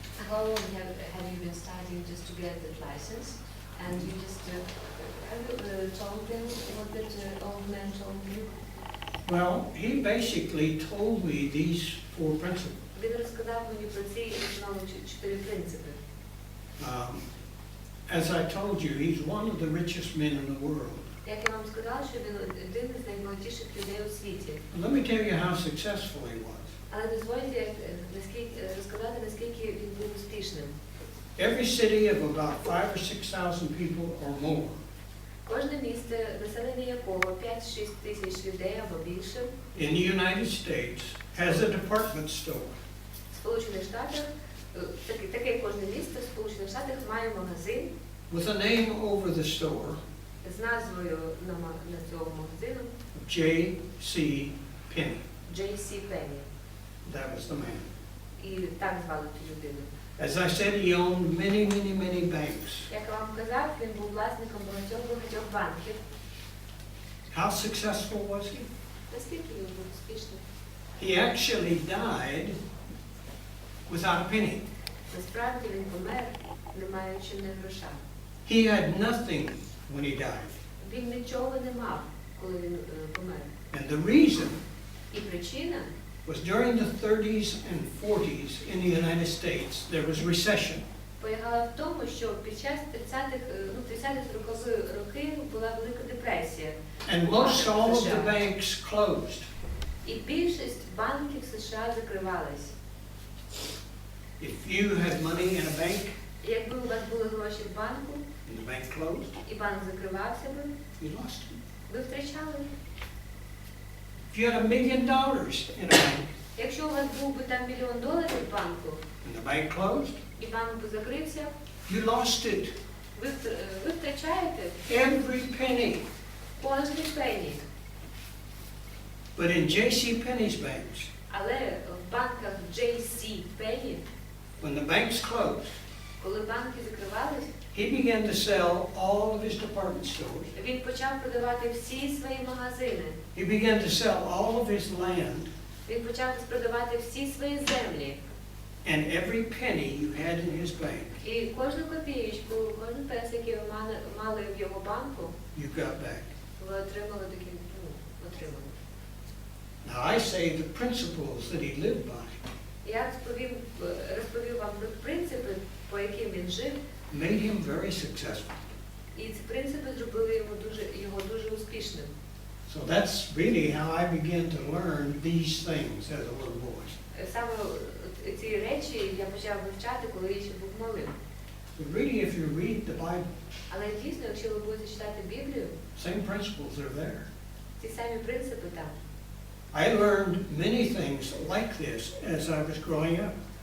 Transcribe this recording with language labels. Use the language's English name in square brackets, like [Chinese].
[English] How long have you been studying just to get the license? And you just have you told them what that old man told you? Well, he basically told me these 4 principles. [Ukrainian] Він розказав мені про ці основні 4 принципи. [English] As I told you, he's one of the richest men in the world. [Ukrainian] Як я вам сказала, що він один із найбагатіших людей у світі. [English] Let me tell you how successful he was. [Ukrainian] Але дозвольте розказати, наскільки він був успішним. [English] Every city of about 5,000 or 6,000 people or more [Ukrainian] Кожне місто, населення якого 5-6 тисяч людей або більше, [English] in the United States has a department store. [Ukrainian] в Сполучених Штатах, таке кожне місто в Сполучених Штатах має магазин [English] With a name over the store [Ukrainian] з назвою на цього магазину [English] J.C. Penney. [Ukrainian] J.C. Penney. [English] That was the man. [Ukrainian] І так звали ту людину. [English] As I said, he owned many banks. [Ukrainian] Як я вам казав, він був власником багатьох банків. [English] How successful was he? [Ukrainian] Наскільки він був успішним? [English] He actually died without a penny. [Ukrainian] Насправді він помер, не маючи ні гроша. [English] He had nothing when he died. [Ukrainian] Він нічого не мав, коли він помер. [English] And the reason [Ukrainian] І причина [English] was during the 30s and 40s in the United States, there was recession. [Ukrainian] полягала в тому, що під час 30-40-х роки була Велика депресія. [English] And most all of the banks closed. [Ukrainian] І більшість банків США закривались. [English] If you had money in a bank [Ukrainian] І якби у вас були гроші в банку, [English] and the bank closed, [Ukrainian] і банк закривався би, [English] you lost it. [Ukrainian] ви втрачали. [English] If you had $1 million in a bank [Ukrainian] Якщо у вас був би там $1 мільйон в банку, [English] and the bank closed, [Ukrainian] і банк би закрився, [English] you lost it. [Ukrainian] ви втрачаєте [English] Every penny. [Ukrainian] кожний пенні. [English] But in J.C. Penney's banks, [Ukrainian] Але в банках J.C. Penney, [English] when the banks closed, [Ukrainian] коли банки закривались, [English] he began to sell all of his department stores. [Ukrainian] він почав продавати всі свої магазини. [English] He began to sell all of his land, [Ukrainian] Він почав продавати всі свої землі. [English] and every penny you had in his bank, [Ukrainian] І кожну копієчку, кожен пенс, який ви мали в його банку, [English] you got back. [Ukrainian] ви отримали такі, отримали. [English] Now I say the principles that he lived by [Ukrainian] Я розповів вам про принципи, по яким він жив, [English] made him very successful. [Ukrainian] і ці принципи зробили його дуже успішним. [English] So So that's really how I began to learn these things as a little boy. [Ukrainian] Саме ці речі я почав вивчати, коли ще був малим. [English] But really, if you read the Bible, [Ukrainian] Але дійсно, якщо ви будете читати Біблію, [English] same principles are there. [Ukrainian] ці самі принципи там. [English] I learned many things like this as I was growing up.